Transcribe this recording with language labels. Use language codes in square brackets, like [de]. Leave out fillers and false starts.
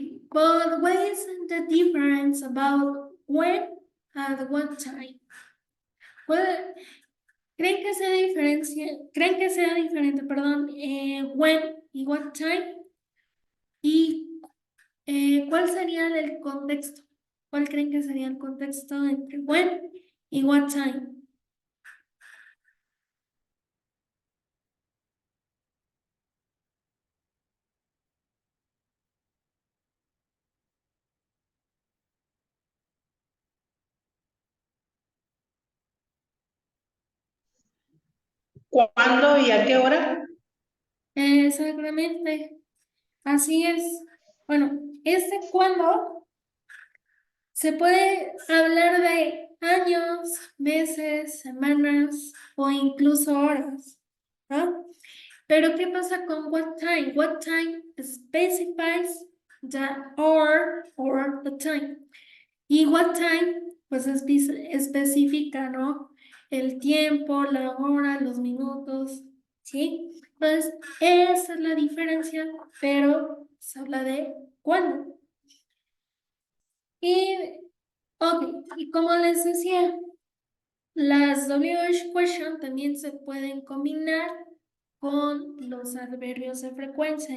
[en] But what is the difference about when and what time? [es] Well, ¿creen que sea diferente, perdón, when y what time? ¿Y cuál sería el contexto? ¿Cuál creen que sería el contexto entre when y what time? ¿Cuándo y a qué hora? Exactamente, así es. Bueno, cuándo se puede hablar de años, meses, semanas o incluso horas, ¿no? Pero ¿qué pasa con what time? [en] What time specifies the hour or the time. [es] Y what time, pues especifica, ¿no? El tiempo, la hora, los minutos, ¿sí? Pues esa es la diferencia, pero se habla de cuándo. Y como les decía, las WH question también se pueden combinar con los adverbios de frecuencia.